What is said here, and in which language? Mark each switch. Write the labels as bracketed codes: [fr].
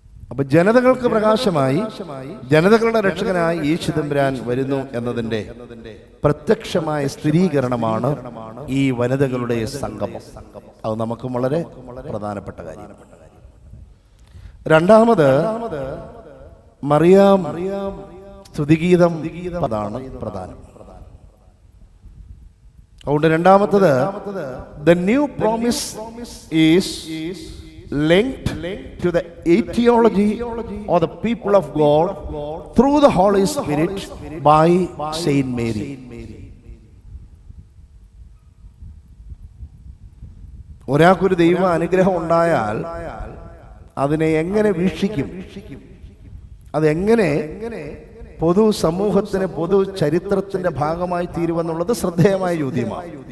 [ml] അപ്പൊ ജനതകൾക്ക് പ്രകാശമായി ജനതകളുടെ രക്ഷകനായി യേശു തമ്പുരാൻ വരുന്നു എന്നതിന്റെ പ്രത്യക്ഷമായ സ്ഥിരീകരണമാണ് ഈ വനിതകളുടെ സംഗമം. അത് നമുക്ക് വളരെ പ്രധാനപ്പെട്ട കാര്യമാണ്. രണ്ടാമത് മറിയാം സ്തുതിഗീതം അതാണ് പ്രധാനം. അതുകൊണ്ട് രണ്ടാമത്തത് [en] the new promise is linked to the etiology of the people of God through the Holy Spirit by Saint Mary. [ml] ഒരാൾക്കൊരു ദൈവ അനുഗ്രഹം ഉണ്ടായാൽ അതിനെ എങ്ങനെ വീക്ഷിക്കും, അതെങ്ങനെ പൊതു സമൂഹത്തിന് പൊതു ചരിത്രത്തിന്റെ ഭാഗമായി തീരുമെന്നുള്ളത് ശ്രദ്ധേയമായ ചോദ്യമാണ്.